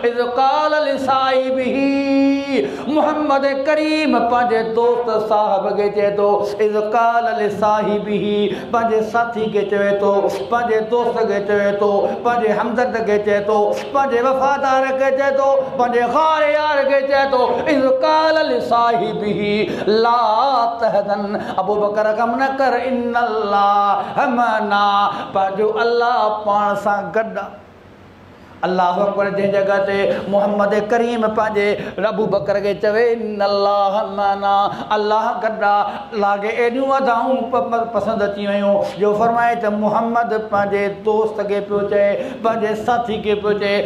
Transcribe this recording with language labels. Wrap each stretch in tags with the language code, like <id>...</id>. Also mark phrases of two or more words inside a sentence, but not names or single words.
<ar>إذ قال لصاحبه,</ar> <sd>मोहम्मद करीम पंहिंजे दोस्त साहब खे चए थो,</sd> <ar>إذ قال لصاحبه,</ar> <sd>पंहिंजे साथी खे चवे थो, पंहिंजे दोस्त खे चवे थो, पंहिंजे हमदर्द खे चए थो, पंहिंजे वफ़ादार खे चए थो, पंहिंजे ग़ार यार खे चए थो,</sd> <ar>إذ قال لصاحبه لا تحزن,</ar> <sd>अबू बकर गम न कर,</sd> <ar>إن الله معنا,</ar> <sd>पंहिंजो अल्लाह पाण सां गॾु।</sd> <ar>الله أكبر,</ar> <sd>जंहिं जगह ते मोहम्मद करीम पंहिंजे अबू बकर खे चवे</sd> <ar>إن الله معنا,</ar> <sd>अल्लाह गॾा, अल्लाह खे एॾियूं अदाऊं पसंदि अची वियूं जो फरमाए त मोहम्मद पंहिंजे दोस्त खे पियो चए, पंहिंजे साथी खे पियो चए।</sd>